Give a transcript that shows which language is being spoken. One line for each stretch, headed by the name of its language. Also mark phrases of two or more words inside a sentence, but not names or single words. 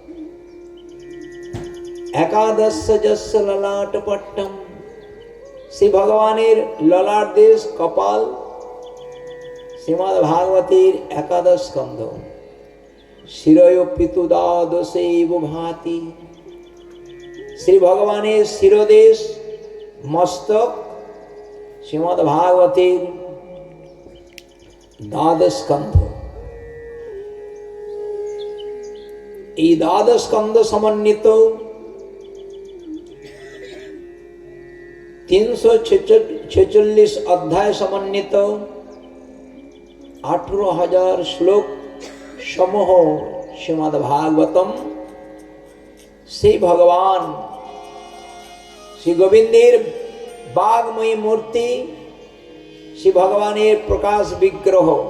Sanskrit: एकादश जस्य ललाट पट्टम,
Bangla: শ্রী ভগবানের ললাট দেশ কপাল শ্রীমদ্ ভাগবতের একাদশ স্কন্ধ,
Sanskrit: शिरयोपितु द्वादशैव भाति,
Bangla: শ্রী ভগবানের শিরোদেশ মস্তক শ্রীমদ্ ভাগবতের দ্বাদশ স্কন্ধ। এই দ্বাদশ স্কন্ধ সমন্বিত 346 অধ্যায় সমন্বিত 18,000 শ্লোক সমূহ শ্রীমদ্ ভাগবতম সেই ভগবান শ্রী গোবিন্দের বাগ্ময়ী মূর্তি, শ্রী ভগবানের প্রকাশ বিগ্রহ।